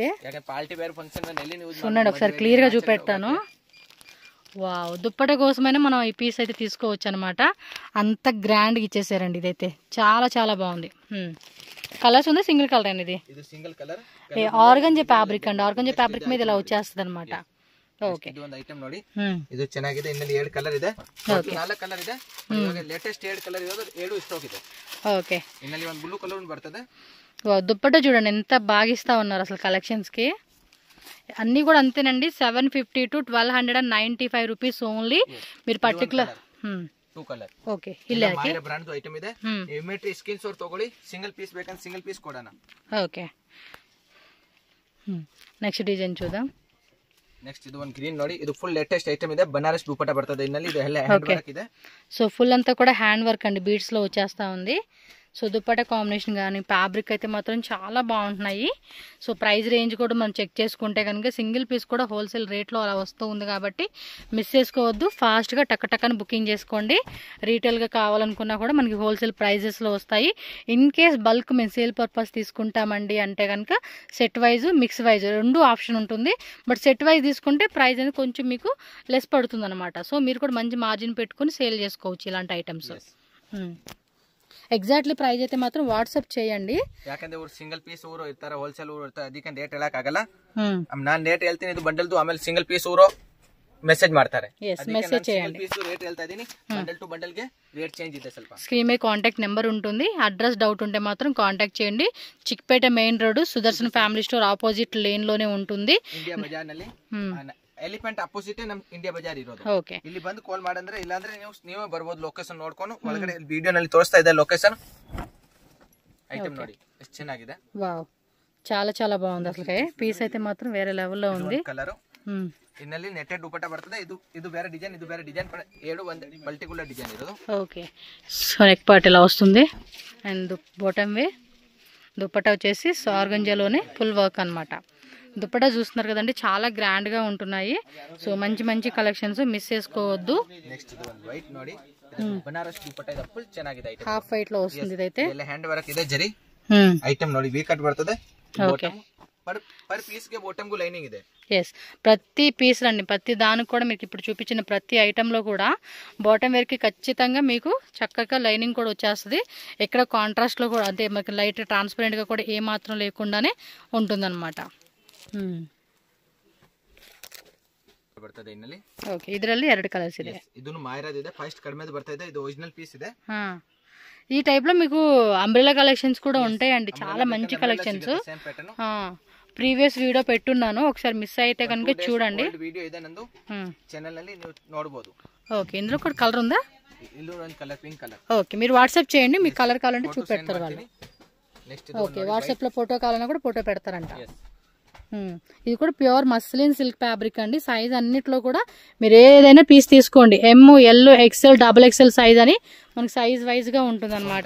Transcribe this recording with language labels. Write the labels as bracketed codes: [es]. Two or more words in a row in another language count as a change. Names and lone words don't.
[te] చూడండి ఒకసారి క్లియర్ గా చూపెడతాను. వావ్, దుప్పట్టా కోసమైనా మనం ఈ పీస్ అయితే తీసుకోవచ్చు అనమాట, అంత గ్రాండ్ గా ఇచ్చేసారండి. ఇదైతే చాలా చాలా బాగుంది. కలర్స్ ఉంది, [en] single colour [te] అండి ఇది. [en] organza fabric [te] అండి, [en] organza fabric [te] మీద ఇలా వచ్చేస్తుంది అనమాట. [kn] ಓಕೆ ಇದು ಒಂದು ಐಟಮ್ ನೋಡಿ, ಇದು ಚೆನ್ನಾಗಿದೆ. ಇನ್ನಲ್ಲಿ 7 ಕಲರ್ ಇದೆ, 4 ಕಲರ್ ಇದೆ. ಇವಾಗ ಲೇಟೆಸ್ಟ್ 7 ಕಲರ್ ಇರೋದು 7 ಸ್ಟಾಕ್ ಇದೆ. [te] ఓకే, [kn] ಇನ್ನಲ್ಲಿ ಒಂದು ಬ್ಲೂ ಕಲರ್ ಬರ್ತದೆ. [te] దుప్పట్టా చూడండి ఎంత బాగా ఇస్తా ఉన్నారు అసలు కలెక్షన్స్ కి. అన్ని కూడా అంతేనండి, 750 to 1295 [en] rupees only. [te] మీరు పర్టికులర్ [kn] 2 ಕಲರ್. ಓಕೆ, ಇಲ್ಲ [en] brand item [kn] ಇದೆ. [en] immediate screenshot [kn] ತಗೊಳ್ಳಿ. [en] single piece [kn] ಬೇಕಂದ್ರೆ [en] single piece [kn] ಕೊಡೋಣ. [te] ఓకే, [en] next design [te] చూద్దాం. [kn] ನೆಕ್ಸ್ಟ್ ಇದು ಒಂದು ಗ್ರೀನ್ ನೋಡಿ, ಇದು [en] full latest item [kn] ಇದೆ, ಬನಾರಸ್ ದುಪಟ್ಟ ಬರ್ತದೆ ಇನ್ನಲ್ಲಿ, ಇದು ಎಲ್ಲ [en] hand work [kn] ಇದೆ. [te] సో ఫుల్ అంతా కూడా [en] hand work [te] అండి, బీడ్స్ లో వచ్చేస్తా ఉంది. సో దుపట్టా కాంబినేషన్ కానీ ఫ్యాబ్రిక్ అయితే మాత్రం చాలా బాగుంటున్నాయి. సో [en] price range [te] కూడా మనం చెక్ చేసుకుంటే కనుక [en] single piece [te] కూడా హోల్సేల్ రేట్లో అలా వస్తూ ఉంది కాబట్టి మిస్ చేసుకోవద్దు. ఫాస్ట్గా టక్కని బుకింగ్ చేసుకోండి. రీటైల్గా కావాలనుకున్నా కూడా మనకి [en] wholesale prices [te] వస్తాయి. [en] in case bulk [te] మేము [en] sale purpose [te] తీసుకుంటామండి అంటే కనుక [en] set wise mix wise [te] రెండు ఆప్షన్ ఉంటుంది. బట్ [en] set wise [te] తీసుకుంటే ప్రైస్ అనేది కొంచెం మీకు లెస్ పడుతుంది అనమాట. సో మీరు కూడా మంచి మార్జిన్ పెట్టుకుని సేల్ చేసుకోవచ్చు ఇలాంటి ఐటమ్స్. [en] exactly price [kn] ಐತೆ ಮಾತ್ರ ವಾಟ್ಸ್ಆಪ್ చేయండి. ಯಾಕಂದ್ರೆ ಅವರು [en] single piece [kn] ಊರು ಇರ್ತಾರೆ, ಹೋಲ್ಸೇಲ್ ಊರು ಇರ್ತಾರೆ, ಅದಕ್ಕೆ ರೇಟ್ ಹೇಳಕ್ ಆಗಲ್ಲ. ನಾನು ರೇಟ್ ಹೇಳ್ತೀನಿ, ಇದು ಬಂಡಲ್ದು, ಆಮೇಲೆ [en] single piece [kn] ಊರು ಮೆಸೇಜ್ ಮಾಡ್ತಾರೆ. [te] ಮೆಸೇಜ್ చేయండి. [en] piece rate [kn] ಹೇಳ್ತಾ ಇದೀನಿ, [en] bundle to bundle [kn] ಗೆ [en] rate change [kn] ಇದೆ ಸ್ವಲ್ಪ. [te] స్క్రీన్ మీద [en] contact number [te] ఉంటుంది. [en] address doubt [te] ఉంటే మాత్రం కాంటాక్ట్ చేయండి. చిక్పేట మెయిన్ రోడ్ సుదర్శన్ ఫ్యామిలీ స్టోర్ [en] opposite lane [te] లోనే ఉంటుంది. [kn] ಇಂಡಿಯಾ ಬಜಾರ್ ನಲ್ಲಿ [en] elephant opposite [kn] ನಮ್ ಇಂಡಿಯಾ ಬಜಾರ್ ಇರೋದು. ಓಕೆ, ಇಲ್ಲಿ ಬಂದು ಕಾಲ್ ಮಾಡಂದ್ರೆ, ಇಲ್ಲಾಂದ್ರೆ ನೀವೇ ಬರ್ಬೋದು. ಲೊಕೇಶನ್ ನೋಡ್ಕೊಂಡು ಒಳಗಡೆ ವಿಡಿಯೋ ನಲ್ಲಿ ತೋರಿಸ್ತಾ ಇದೆ ಲೊಕೇಶನ್. ఐటమ్ ನೋಡಿ ಎಷ್ಟು ಚೆನ್ನಾಗಿದೆ. [te] వావ్, చాలా చాలా బాగుంది. అసలు పీస్ అయితే మాత్రం వేరే లెవెల్లో ఉంది. [kn] కలర్ ಇನ್ನಲ್ಲಿ ನೆಟ್ಟೆಡ್ ದುಪಟ್ಟ ಬರ್ತದೆ. ಇದು ಬೇರೆ ಡಿಸೈನ್, ಇದು ಬೇರೆ ಡಿಸೈನ್, ಎರಡು ಒಂದು [en] multicolour design [kn] ಇರೋದು. [te] ఓకే, సో [en] neck part [te] ఇలా వస్తుంది. అండ్ [en] bottom wea [te] దుపట్టా వచ్చేసి ఆర్గంజాలోనే [en] full work [te] అన్నమాట. దుపట్టా చూస్తున్నారు కదండి, చాలా గ్రాండ్ గా ఉంటున్నాయి. సో మంచి మంచి కలెక్షన్స్ మిస్ చేసుకోవద్దు. [kn] నెక్స్ట్ ఇది ಒಂದು ವೈಟ್ ನೋಡಿ, ಬನಾರಸ್ ದುಪಟ್ಟಾ ಇದೆ, ಫುಲ್ ಚೆನ್ನಾಗಿದೆ. ಐಟಮ್ [en] half white [te] లో వస్తుంది. ఇదైతే [kn] ಎಲ್ಲ [en] hand work [kn] ಇದೆ, ಜರಿ ಐಟಮ್ ನೋಡಿ, [en] V cut [kn] ಬರ್ತದೆ. [te] ఓకే, [en] per piece [te] ಗೆ బాటమ్ కు లైనింగ్ ಇದೆ. ఎస్, ప్రతి పీస్ రండి, ప్రతి దానికి కూడా మీకు ఇప్పుడు చూపించిన ప్రతి ఐటమ్ లో కూడా బాటమ్ వేర్ కి ఖచ్చితంగా మీకు చక్కగా లైనింగ్ కూడా వచ్చేస్తుంది. ఎక్కడ కాంట్రాస్ట్ లో కూడా అదే మనకి లైట్ ట్రాన్స్పరెంట్ గా కూడా ఏ మాత్రం లేకుండానే ఉంటుందన్నమాట. [kn] ಬರ್ತದೆ ಇನ್ನಲ್ಲಿ. ಓಕೆ, ಇದರಲ್ಲಿ ಎರಡು ಕಲರ್ಸ್ ಇದೆ. ಇದನ್ನು ಮಾಯರಾದ್ ಇದೆ, ಫಸ್ಟ್ ಕಡಿಮೆದು ಬರ್ತಾ ಇದೆ, ಇದು [en] original piece [kn] ಇದೆ. [te] ఈ టైప్ లో మీకు [en] umbrella collections [te] కూడా ఉంటాయండి, చాలా మంచి కలెక్షన్స్. [en] previous video [te] పెట్టున్నాను, ఒకసారి మిస్ అయితే కనుక చూడండి. [kn] వీడియో ಇದೆ ನಂದು ಚಾನೆಲ್ ನಲ್ಲಿ ನೀವು ನೋಡಬಹುದು. [te] ఓకే, ఇందులో కూడా కలర్ ఉందా? ఇల్లు ಒಂದು కలర్, [en] pink colour. [te] ఓకే, మీరు వాట్సాప్ చేయండి, మీకు కలర్ కావాలంటే చూపెడతారు వాళ్ళు. నెక్స్ట్ ఓకే, వాట్సాప్ లో ఫోటో కావాలన్నా కూడా ఫోటో పెడతారంట. ఇది కూడా [en] pure muslin silk fabric [te] అండి. సైజ్ అన్నిట్లో కూడా మీరు ఏదైనా పీస్ తీసుకోండి, [en] M, L, XL, double XL size [te] అని మనకి [en] size wise [te] గా ఉంటుంది అనమాట.